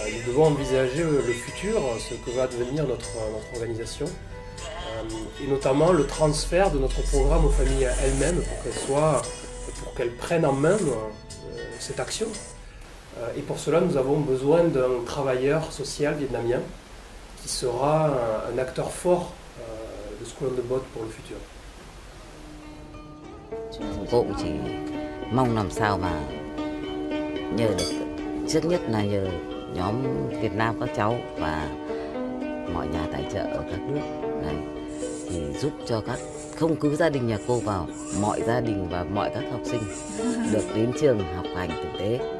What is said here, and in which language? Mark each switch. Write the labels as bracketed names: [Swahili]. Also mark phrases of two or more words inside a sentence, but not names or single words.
[French] Nous devons envisager le futur, ce que va devenir notre organisation, et notamment le transfert de notre programme aux familles elles-mêmes pour qu'elles prennent en main cette action. Et pour cela, nous avons besoin d'un travailleur social vietnamien qui sera un acteur fort de Skolon de Bottes pour le futur. [Vietnamese] Cô cũng chỉ mong làm sao mà nhờ được, trước nhất là nhờ nhóm Việt Nam các cháu và mọi nhà tài trợ ở các nước này thì giúp cho không cứ gia đình nhà cô vào, mọi gia đình và mọi các học sinh được đến trường học hành thực tế.